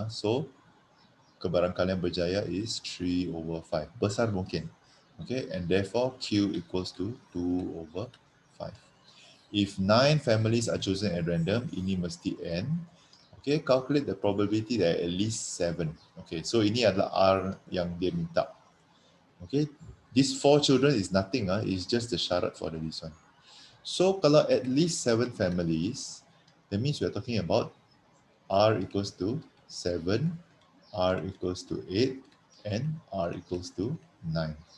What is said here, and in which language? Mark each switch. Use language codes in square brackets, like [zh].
[en] So [ms] kebarangkalian berjaya [en] is 3 over 5. [ms] Besar mungkin. [en] Okay, and therefore Q equals to 2 over 5. If 9 families are chosen at random, [ms] ini mesti N. [en] Okay, calculate the probability that at least 7. [ms] Okay, so ini adalah R yang dia minta. [en] Okay, these 4 children is nothing, it's just the syarat for the this one. [ms] So kalau [en] at least 7 families, that means we are talking about R equals to 7, R equals to 8, and R equals to 9.